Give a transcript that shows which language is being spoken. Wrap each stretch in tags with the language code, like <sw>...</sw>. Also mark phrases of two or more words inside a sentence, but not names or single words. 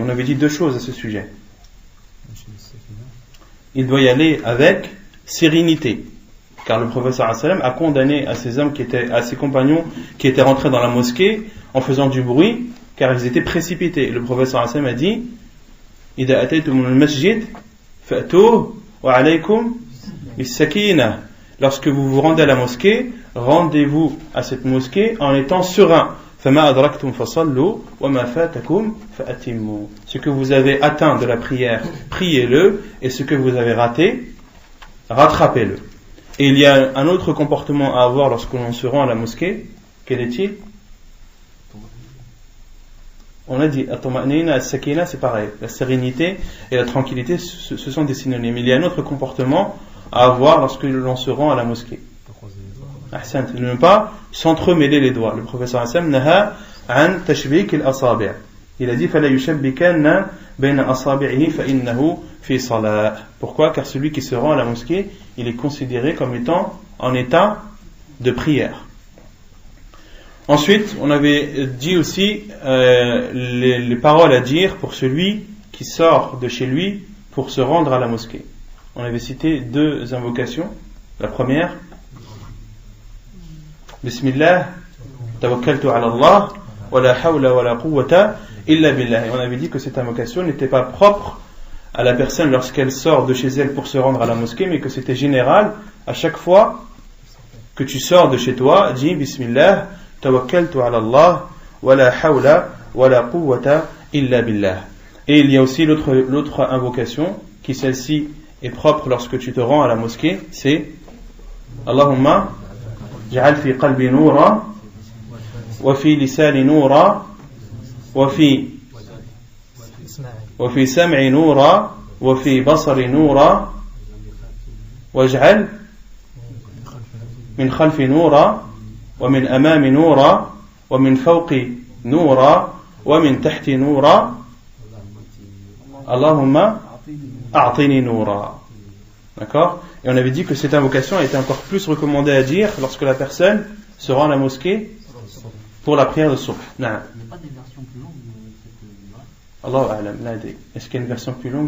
<fr>On avait dit deux choses à ce sujet. Il doit y aller avec sérénité, car le prophète</fr> <ar>صلى الله عليه وسلم</ar> <fr>a condamné à ses compagnons qui étaient rentrés dans la mosquée en faisant du bruit, car ils étaient précipités. Le prophète</fr> <ar>صلى الله عليه وسلم</ar> <fr>a dit</fr> <ar>إذا أتيتم المسجد فأتوه وعليكم السكينة.</ar> <fr>Lorsque vous vous rendez à la mosquée, rendez-vous à cette mosquée en étant serein.</fr> <ar>فما أدركتم فصلوا وما فاتكم فأتموا.</ar> <fr>Ce que vous avez atteint de la prière, priez-le, et ce que vous avez raté, rattrapez-le. Et il y a un autre comportement à avoir lorsque l'on se rend à la mosquée. Quel est-il? On a dit</fr> <ar>الطمأنينة، السكينة,</ar> <fr>c'est pareil. La sérénité et la tranquillité, ce sont des synonymes. Il y a un autre comportement à avoir lorsque l'on se rend à la mosquée. Ne pas s'entremêler les doigts. Le professeur Hassan</fr> <ar>نهى عن تشبيك الأصابع'.</ar> <fr>Il a dit</fr> <ar>فلا يشبكن بين أصابعه فإنه في صلاة. Pourquoi?</ar> <fr>Car celui qui se rend à la mosquée, il est considéré comme étant en état de prière. Ensuite, on avait dit aussi les paroles à dire pour celui qui sort de chez lui pour se rendre à la mosquée. on avait cité deux invocations. La première,</fr> <ar>بسم الله، توكلت على الله، ولا حول ولا قوة إلا بالله.</ar> <fr>Et on avait dit que cette invocation n'était pas propre à la personne lorsqu'elle sort de chez elle pour se rendre à la mosquée, mais que c'était général. À chaque fois que tu sors de chez toi, dis</fr> <ar>بسم الله، توكلت على الله، ولا حول ولا قوة إلا بالله.</ar> <fr>Et il y a aussi l'autre invocation, qui celle-ci est propre lorsque tu te rends à la mosquée, c'est</fr> <ar>اللهم اجعل في قلبي نورا، وفي لساني نورا، وفي سمعي نورا، وفي بصري نورا، واجعل من خلفي نورا، ومن أمامي نورا، ومن فوقي نورا، ومن تحتي نورا، اللهم أعطني نورا.</ar> <fr>D'accord? Et on avait dit que cette invocation a été encore plus recommandée à dire lorsque la personne se rend à la mosquée pour la prière de Subh. Il n'y a pas des versions plus longues de cette</fr> <ar>الله أعلم.</ar> <fr>Est-ce qu'il y a une version plus longue?</fr>